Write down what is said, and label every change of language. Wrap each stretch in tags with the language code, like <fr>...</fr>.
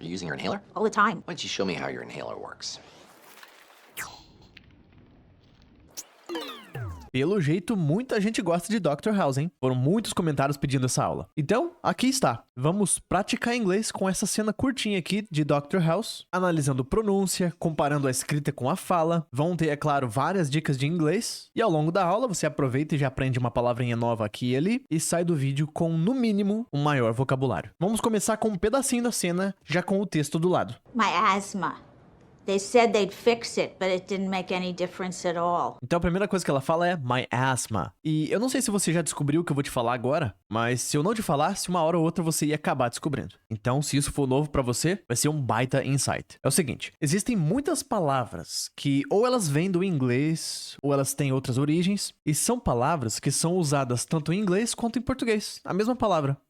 <en>Are you using your inhaler? All the time. Why don't you show me how your inhaler works?</en> <pt>Pelo jeito, muita gente gosta de Dr. House, hein? Foram muitos comentários pedindo essa aula. Então, aqui está. Vamos praticar inglês com essa cena curtinha aqui de Dr. House, analisando pronúncia, comparando a escrita com a fala. Vão ter, é claro, várias dicas de inglês. E ao longo da aula, você aproveita e já aprende uma palavrinha nova aqui e ali e sai do vídeo com, no mínimo, um maior vocabulário. Vamos começar com um pedacinho da cena, já com o texto do lado.</pt> <en>My asthma. They said they'd fix it, but it didn't make any difference at all.</en> <pt>Então a primeira coisa que ela fala é</pt> <en>my asthma.</en> <pt>E eu não sei se você já descobriu o que eu vou te falar agora, mas se eu não te falasse, uma hora ou outra você ia acabar descobrindo. Então, se isso for novo pra você, vai ser um baita insight. É o seguinte, existem muitas palavras que ou elas vêm do inglês, ou elas têm outras origens, e são palavras que são usadas tanto em inglês quanto em português. A mesma palavra.</pt>